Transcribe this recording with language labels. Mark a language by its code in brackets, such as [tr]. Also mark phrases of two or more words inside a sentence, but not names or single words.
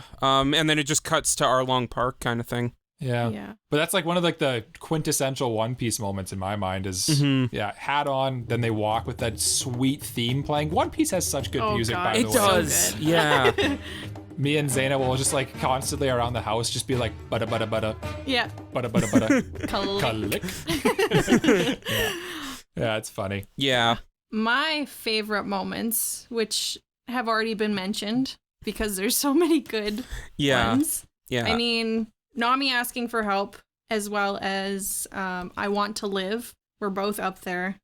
[en] And then it just cuts to Arlong Park kind of thing. Yeah. But that's like one of like the quintessential One Piece moments in my mind is hat on, then they walk with that sweet theme playing. One Piece has such good music, by the way. It does. So Yeah. Me and Zayna will just like constantly around the house just be like bada bada bada. Yeah. Bada bada bada. Click. Yeah, it's funny. Yeah. My favorite moments, which have already been mentioned because there's so many good ones. Yeah. I mean, Nami asking for help, as well as I Want to Live, were both up there.